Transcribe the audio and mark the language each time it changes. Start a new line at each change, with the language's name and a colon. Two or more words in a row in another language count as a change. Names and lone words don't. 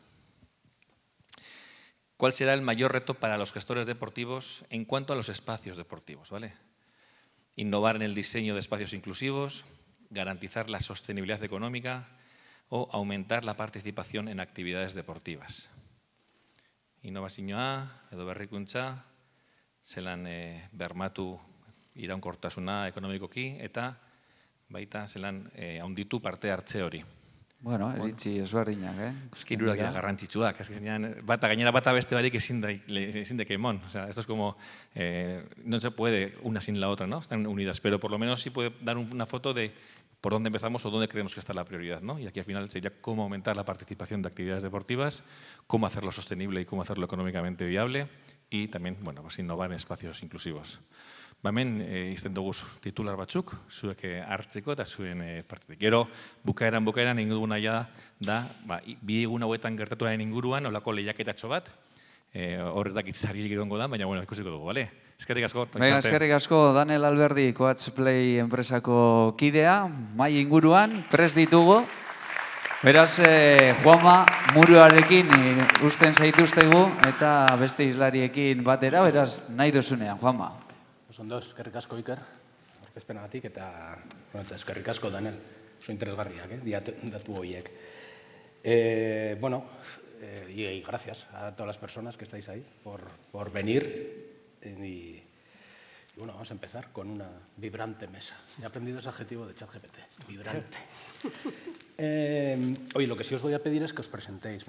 Spanish: ¿Cuál será el mayor reto para los gestores deportivos en cuanto a los espacios deportivos? ¿Vale? Innovar en el diseño de espacios inclusivos, garantizar la sostenibilidad económica o aumentar la participación en actividades deportivas.
Basque: Innovazioa edo berrikuntza, zelan bermatu iraunkortasuna ekonomikoki eta baita zelan handitu parte hartze hori. Bueno, eritzi ezberdinak, Hirurak dira garrantzitsuak. Gainera bata beste barik ezin deke emon.
Spanish: O sea, esto es como, no se puede una sin la otra, ¿no? Están unidas, pero por lo menos sí puede dar una foto de por dónde empezamos o dónde creemos que está la prioridad, ¿no? Y aquí al final sería cómo aumentar la participación de actividades deportivas, cómo hacerlo sostenible y cómo hacerlo económicamente viable y también, bueno, pues innovar en espacios inclusivos.
Basque: Hemen izten dugu titular batzuk, zuek hartzeko eta zuen partetik. Gero, bukaeran ingo duguna da, bi egun hauetan gertatuaren inguruan, olako lehiaketatxo bat, hor ez dakit sari egongo da, baina bueno, ikusiko dugu, bale? Eskerrik asko. Eskerrik asko, Daniel Alberdi, Coach Play enpresako kidea, mai inguruan, prest ditugu. Beraz, Juanma Muruarekin usten zaituztegu eta beste islariekin batera, beraz, nahi duzunean, Juanma. Ondo, eskerrik asko Iker, aurkezpenagatik eta eskerrik asko Daniel, oso interesgarriak, datu horiek. Bueno,
Spanish: y gracias a todas las personas que estáis ahí por venir y bueno, vamos a empezar con una vibrante mesa. He aprendido ese adjetivo de ChatGPT, vibrante. Oye, lo que sí os voy a pedir es que os presentéis.